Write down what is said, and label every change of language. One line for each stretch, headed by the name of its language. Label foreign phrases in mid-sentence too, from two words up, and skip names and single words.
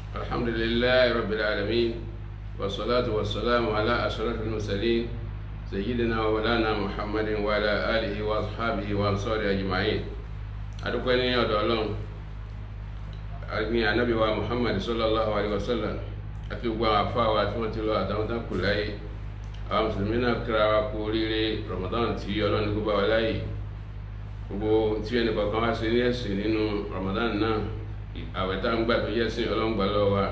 Arabic: الحمد لله رب العالمين والصلاة والسلام على أشرف المرسلين سيدنا ومولانا محمد وعلى آله وأصحابه وأنصاره أجمعين.
Yoruba: adúpẹ́ ní ọ̀dọ̀ Ọlọ́run àgbìn ànábì wa Muhammad
Arabic: صلى الله عليه وسلم
Yoruba: àti gbogbo àwọn afáwa tí wọ́n ti lọ àtàwọn tán kù láyé. Àwọn mùsùlùmí náà kíra wa kú oríire Ramadan tí Ọlọ́run ní kó bá wa láyé. Gbogbo tí ẹnì kọ̀ọ̀kan wá sí ní ẹ̀sìn nínú Ramadan náà àwẹ̀ tá ń gbà tó yẹ sí Ọlọ́run gbà lọ́wọ́ wa.